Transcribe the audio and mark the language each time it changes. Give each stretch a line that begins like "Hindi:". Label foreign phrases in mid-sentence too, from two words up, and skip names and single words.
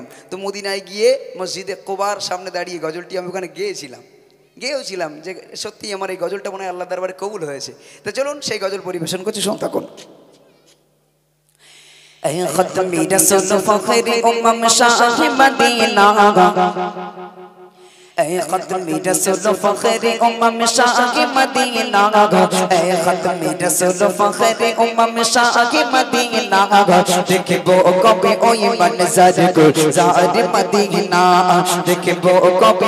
Bangla: তো মদিনায় গিয়ে মসজিদে কোবার সামনে দাঁড়িয়ে গজলটি আমি ওখানে গেয়েছিলাম যে সত্যি আমার এই গজলটা মনে হয় আল্লাহ দরবারে কবুল হয়েছে। তো চলুন সেই গজল পরিবেশন করছি, শুনতে থাকুন।
Urdu: اے ختم رسول فخر امم شاہ مدینہ, اے ختم رسول فخر شاہ مدینہ، اے ختم رسول فخر شاہ مدینہ، دیکھو کبھی اوئی منظر گلزار مدینہ، دیکھو کبھی